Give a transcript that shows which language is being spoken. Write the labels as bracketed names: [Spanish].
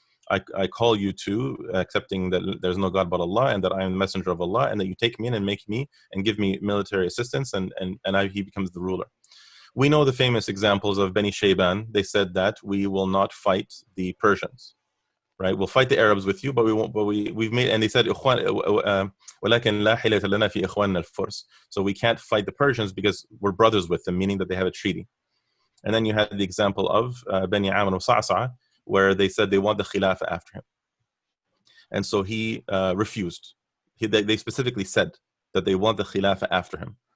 [English] I call you to accepting that there's no God but Allah, and that I am the messenger of Allah, and that you take me in and make me and give me military assistance, and he becomes the ruler. We know the famous examples of Bani Shayban. They said that we will not fight the Persians, right? We'll fight the Arabs with you, but we won't. But we've made, and they said, [Arabic] ولكن لا حيلة لنا في إخواننا الفرس. [English] So we can't fight the Persians because we're brothers with them, meaning that they have a treaty. And then you had the example of Bani Amr of Sa'sa, where they said they want the Khilafah after him. And so he refused. They specifically said that they want the Khilafah after him.